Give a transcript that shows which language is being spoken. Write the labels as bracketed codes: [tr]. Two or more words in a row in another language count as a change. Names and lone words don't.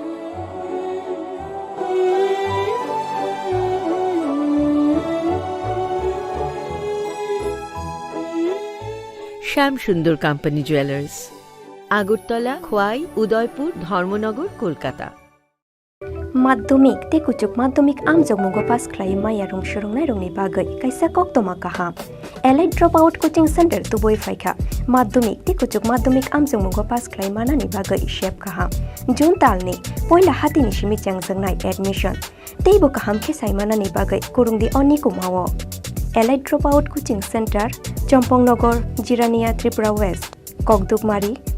[bn] শ্যাম সুন্দর কোম্পানি জুয়েলার্স, আগরতলা, খোয়াই, উদয়পুর, ধর্মনগর, কলকাতা। [trp] माध्यमिक ते कुचुक माध्यमिक आमजोग मुगो पास खाई माया रुम सुरुंगनाय रुंगनि बागै कायसा कक्तमा काहाम एलाइट ड्रप आउट कोचिंग सेंटर तुबोय फायखा माध्यमिक ते कुचुक माध्यमिक आमजोग मुगो पास खाई मानानि बागै शेप काहाम जून तालनि पयला हातिनि सिमि चांगजोंनाय एडमिशन तेबो काहाम खेसाय मानानि बागै कुरुंगदि अनि कुमावो एलाइट ड्रप आउट कोचिंग सेंटर चम्पंगनगर जिरानिया त्रिपुरा वेस्ट ककदुकमारी